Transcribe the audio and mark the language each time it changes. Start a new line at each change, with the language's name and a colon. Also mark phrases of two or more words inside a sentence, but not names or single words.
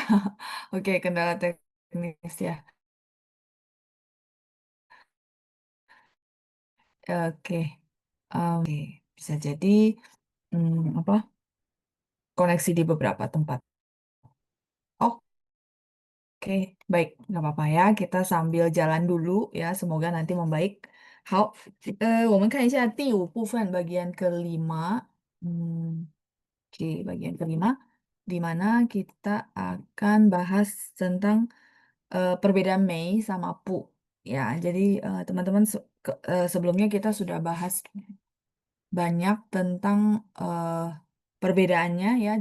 Indonesian: Oke, kendala teknis ya. Oke, oke. Bisa jadi apa koneksi di beberapa tempat. Oke, baik, nggak apa-apa ya. Kita sambil jalan dulu ya. Semoga nanti membaik.
Chinese: 好，我们看一下第5部分
Indonesian: bagian kelima. Hmm, oke, bagian kelima. di mana kita akan bahas tentang perbedaan Mei sama Pu. Ya, jadi teman-teman sebelumnya kita sudah bahas banyak tentang perbedaannya ya.